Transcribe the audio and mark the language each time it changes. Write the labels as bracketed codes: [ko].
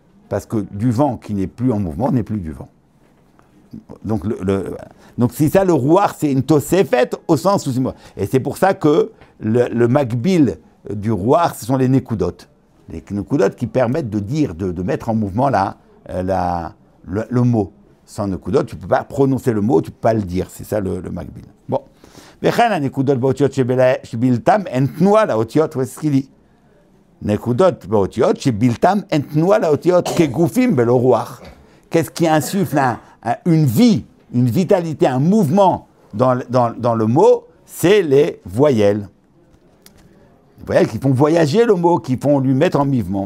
[fr] Parce que du vent qui n'est plus en mouvement n'est plus du vent. Donc, c'est ça, le roi, c'est une tosefet au sens où... Et c'est pour ça que le makbil du roi, ce sont les nekudot. Les nekudot qui permettent de dire, de mettre en mouvement le mot. Sans nekudot, tu ne peux pas prononcer le mot, tu ne peux pas le dire. C'est ça le makbil. Bon. [he] וכן הנקודות באותיות שבלתם הן תנועה לאותיות, וסקילי. נקודות באותיות שבלתם הן תנועה לאותיות כגופים בלא רוח. [fr] Qu'est-ce qui insuffle une vie, une vitalité, un mouvement dans le mot? C'est les voyelles. Les voyelles qui font voyager le mot, qui font lui mettre en mouvement.